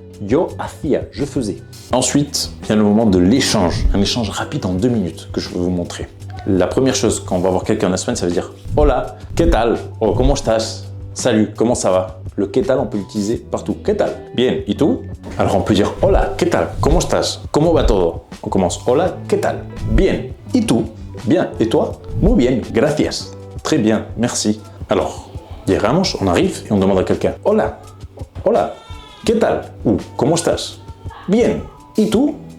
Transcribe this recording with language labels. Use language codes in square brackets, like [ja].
[es] Yo hacía, [fr] je faisais. Ensuite, il y a le moment de l'échange. Un échange rapide en 2 minutes que je vais vous montrer. La première chose, quand on va voir quelqu'un en Espagne, ça veut dire « [es] Hola, ¿qué tal? » Oh, ¿cómo estás? [fr] Salut, comment ça va? Le « ¿qué tal? » on peut l'utiliser partout. [es] « ¿Qué tal? Bien, ¿y tú? » [fr] Alors on peut dire [es] « Hola, ¿qué tal? ¿Cómo estás? ¿Cómo va todo? » [fr] On commence [es] « Hola, ¿qué tal? Bien, ¿y tú? Bien, [fr] et toi? [es] Muy bien, gracias. [fr] Très bien, merci. » Alors, [es] llegamos, [fr] on arrive et on demande à quelqu'un « [es] Hola, hola, ¿qué tal? [fr] » ou « [es] ¿Cómo estás? » Bien, ¿y tú?